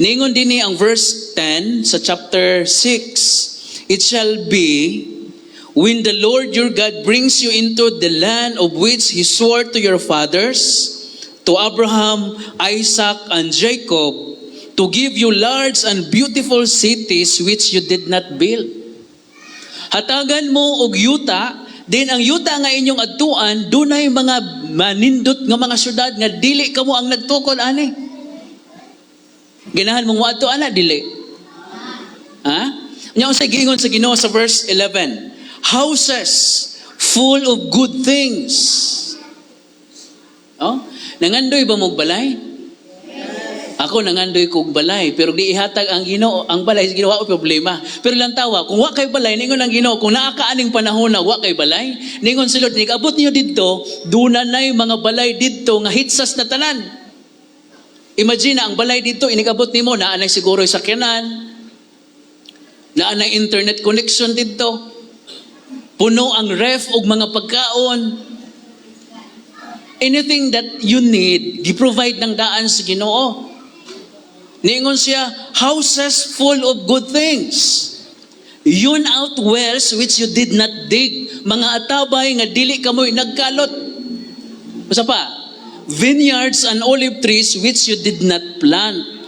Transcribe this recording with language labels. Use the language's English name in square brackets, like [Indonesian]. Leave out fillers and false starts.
[Cebuano] Ningon dinhi ang verse 10 sa chapter 6. [English] It shall be when the Lord your God brings you into the land of which He swore to your fathers, to Abraham, Isaac, and Jacob, to give you large and beautiful cities which you did not build. [Cebuano] Hatagan mo og yuta, din ang yuta nga inyong adtuan, dunay mga manindot nga mga syudad nga dili kamo ang nagtukod ani. Ganahan mong moadto ana dili. Ha? Nya unsay giingon sa Ginoo sa verse 11? [English] Houses full of good things. [Cebuano] Oh? Nangandoy ba mong balay? Ako nangandoy kog balay, pero di ihatag ang Ginoo, ang balay sa Ginoo wa problema. Pero lang tawa, kung wa kay balay ningon ang Ginoo, kung naa ka aning panahon na wa kay balay, ningon si Lord, nigabot niyo didto, duna nay mga balay didto nga hitsas na tanan. Imagine ang balay didto inigabot nimo naa nay siguro sakyanan, naa nay internet connection didto. Puno ang ref og mga pagkaon. [English] Anything that you need, [Cebuano] gi-provide ng daan sa Ginoo. Niingon siya, [English] houses full of good things. Yun out wells which you did not dig. [Cebuano] Mga atabay nga dili kamoy nagkalot. [English] Basta pa, vineyards and olive trees which you did not plant.